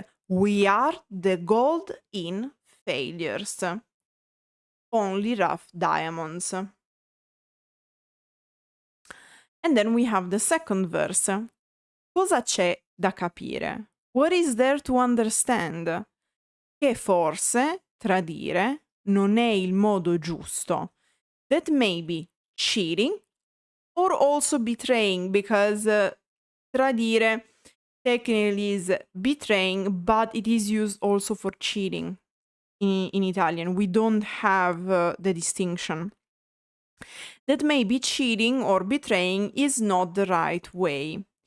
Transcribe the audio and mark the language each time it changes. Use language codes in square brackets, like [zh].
[en] We are the gold in failures. Only rough diamonds. And then we have the second verse. [it] Cosa c'è da capire? [en] What is there to understand? [it] Che forse tradire non è il modo giusto. [en] That may be cheating or also betraying, because tradire technically is betraying, but it is used also for cheating in Italian. We don't have the distinction. That may be cheating or betraying is not the right way.